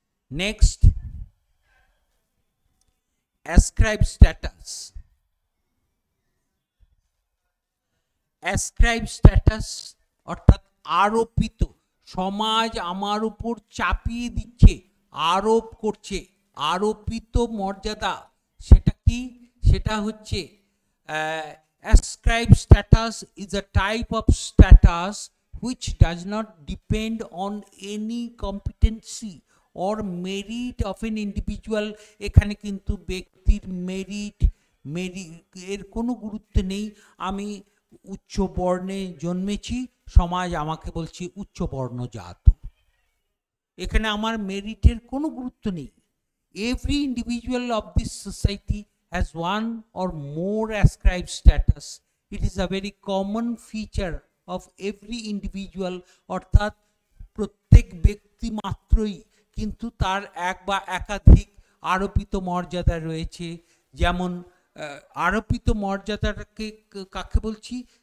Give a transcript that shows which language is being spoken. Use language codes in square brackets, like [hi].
[en] Next ascribe status. [bn] Ascribe status অর্থাৎ আরোপিত, সমাজ আমার উপর চাপিয়ে দিচ্ছে, আরোপ করছে, আরোপিত মর্যাদা। সেটা কি? সেটা হচ্ছে [en] ascribed status is a type of status which does not depend on any competency or merit of an individual. [bn] এখানে কিন্তু ব্যক্তির মেরিট এর কোনো গুরুত্ব নেই। আমি উচ্চ বর্ণে জন্মেছি, সমাজ আমাকে বলছে উচ্চ বর্ণজাত, এখানে আমার মেরিটের কোনো গুরুত্ব নেই। [en] Every individual of this society has one or more ascribed status. It is a very common feature of every individual, [bn] অর্থাৎ প্রত্যেক ব্যক্তি মাত্রই কিন্তু তার এক বা একাধিক আরোপিত মর্যাদা রয়েছে। যেমন আরোপিত মর্যাদাটাকে কাকে বলছি?